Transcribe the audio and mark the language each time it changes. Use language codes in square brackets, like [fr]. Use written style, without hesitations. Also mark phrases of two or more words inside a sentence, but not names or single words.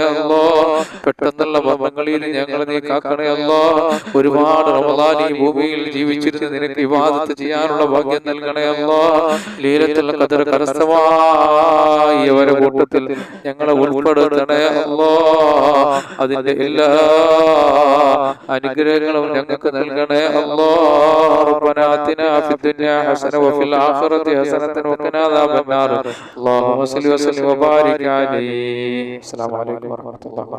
[ml] പെട്ടെന്നുള്ള മരണങ്ങളിൽ ഞങ്ങൾ നീ കാക്കണേ ഒരുപാട് റമദാൻ ഈ ഭൂമിയിൽ ജീവിച്ചിരുന്ന് നിനക്ക് ഇബാദത്ത് ചെയ്യാനുള്ള ഭാഗ്യം നൽകണേ ലൈലത്തുൽ ഖദർ കരസ്ഥമായവരുടെ കൂട്ടത്തിൽ ഞങ്ങളെ ഉൾപ്പെടുത്തണേ അതിന്റെ എല്ലാ അനുഗ്രഹങ്ങളും ഞങ്ങൾക്ക് നൽകണേ [ar] ربنا آتنا في الدنيا حسنة وفي الآخرة حسنة وقنا عذاب النار اللهم صل وسلم وبارك عليه. السلام عليكم ورحمة الله.